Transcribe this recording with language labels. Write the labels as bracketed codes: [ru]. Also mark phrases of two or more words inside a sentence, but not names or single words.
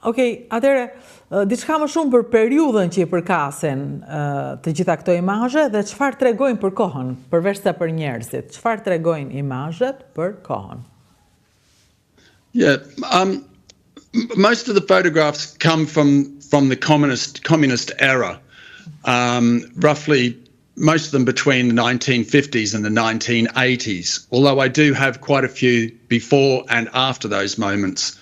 [sq] Okej, atëre, diçka më shumë për periudhën që i përkasin të gjitha këto imazhe dhe çfarë tregojnë për kohën, përveç se për njerëzit. Çfarë tregojnë imazhet për kohën? [en] Yeah, most of the photographs come from the communist era, roughly most of them between the 1950s and the 1980s, although I do have quite a few before and after those moments.